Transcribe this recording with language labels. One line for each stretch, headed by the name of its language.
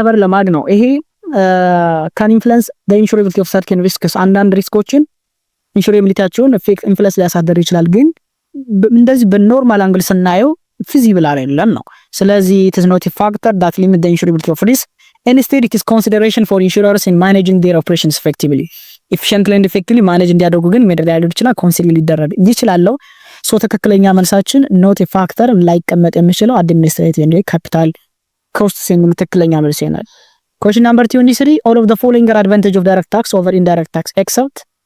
Amharic: ከቨር ለማድረግ ነው። ይሄ
English: can influence the insurability of certain risks።
Amharic: አንዳንድ ሪስኮችን ኢንሹራቢሊቲያቸውን ኢንፍሉዌንስ ሊያሳድር ይችላል። ግን እንደዚህ በኖርማል አንግል ስናየው ፊዚብል አይደለም ነው። ስለዚህ
English: it is not a factor that limit the insurability of risk. Instead it is consideration for insurers in managing their operations effectively. efficiently and effectively manage
Amharic: እንዲያደርጉ ግን ሜዳ ላይ ይችላል ኮንሲደር ሊደረግ ይችላል። ሶ
English: ትክክለኛ መልሳችን not a factor ላይቀመጥ የሚችለው አድሚኒስትሬቲቭ and capital costs
Amharic: የሚሉ ትክክለኛ መልስ ይሆናል።
English: question number 23 all of the following are advantage of direct tax over indirect tax except